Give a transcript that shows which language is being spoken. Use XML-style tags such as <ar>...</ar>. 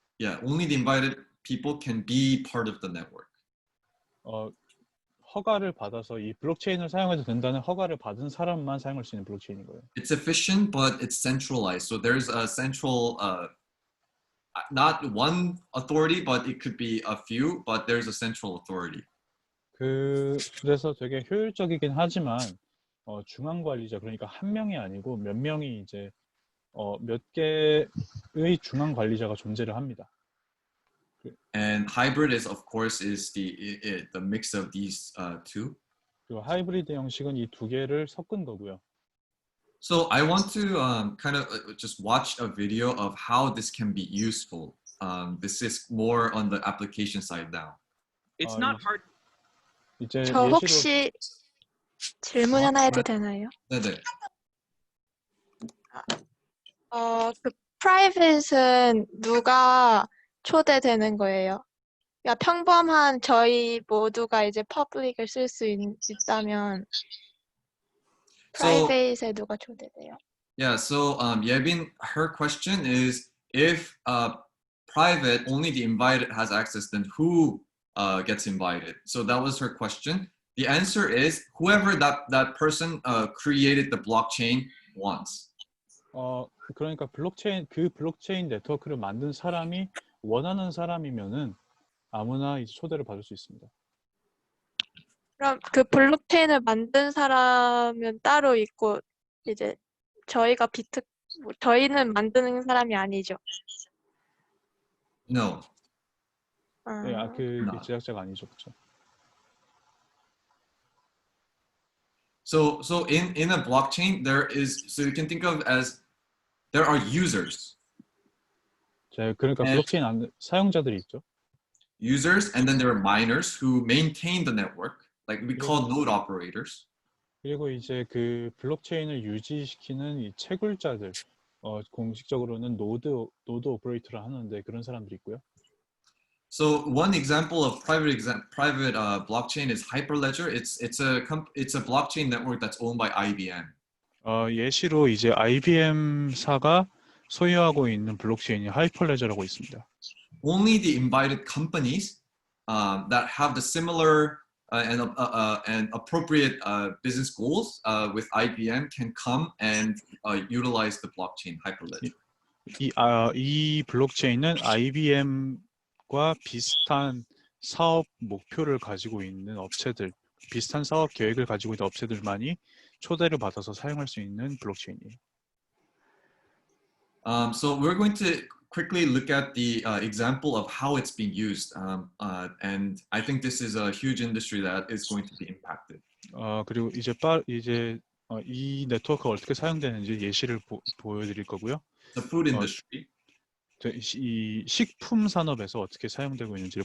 <en>Yeah, only the invited people can be part of the network.</en> <ko>허가를 받아서 이 블록체인을 사용해도 된다는 허가를 받은 사람만 사용할 수 있는 블록체인인 거예요.</ko> <en>It's efficient, but it's centralized. So there's a central, not one authority, but it could be a few, but there's a central authority.</en> <ko>그래서 되게 효율적이긴 하지만 중앙 관리자 그러니까 한 명이 아니고 몇 명이 이제 몇 개의 중앙 관리자가 존재를 합니다.</ko> <en>And hybrid is, of course, is the mix of these two.</en> <ko>그리고 하이브리드 형식은 이 두 개를 섞은 거고요.</ko> <en>So I want to kind of just watch a video of how this can be useful. This is more on the application side now. It's not hard.</en> <ko>이제 저 혹시 질문 하나 해도 되나요? 네네. 그 프라이빗은 누가 초대되는 거예요? 그러니까 평범한 저희 모두가 이제 퍼블릭을 쓸 수 있다면 프라이빗에 누가 초대돼요?</ko> <en>Yeah, so Yebin, her question is if private, only the invited has access, then who gets invited? So that was her question. The answer is whoever that person created the blockchain wants.</en> <ko>그러니까 블록체인 네트워크를 만든 사람이 원하는 사람이면은 아무나 이제 초대를 받을 수 있습니다. 그럼 그 블록체인을 만든 사람은 따로 있고 이제 저희는 만드는 사람이 아니죠?</ko> <en>No.</en> <ko>네, 그 제작자가 아니죠, 그렇죠?</ko> <en>So in a blockchain there is, so you can think of as there are users.</en> <ko>자, 그러니까 네. 블록체인 사용자들이 있죠.</ko> <en>users, and then there are miners who maintain the network, like we call node operators.</en> <ko>그리고 이제 그 블록체인을 유지시키는 이 채굴자들, 공식적으로는 노드 오퍼레이터를 하는데 그런 사람들이 있고요.</ko> <en>So one example of private blockchain is Hyperledger. It's a blockchain network that's owned by IBM.</en> <ko>예시로 이제 IBM사가 소유하고 있는 블록체인이 하이퍼레저라고 있습니다.</ko> <en>Only the invited companies that have the similar and appropriate business goals with IBM can come and utilize the blockchain Hyperledger.</en> <ko>이 블록체인은 IBM과 비슷한 사업 목표를 가지고 있는 업체들, 비슷한 사업 계획을 가지고 있는 업체들만이 초대를 받아서 사용할 수 있는 블록체인이에요.</ko> <en>So we're going to quickly look at the example of how it's being used, and I think this is a huge industry that is going to be impacted.</en> <ko>그리고 이제 이 네트워크가 어떻게 사용되는지 예시를 보여드릴 거고요.</ko> <en>The food industry.</en> <ko>이 식품 산업에서 어떻게 사용되고 있는지를</ko>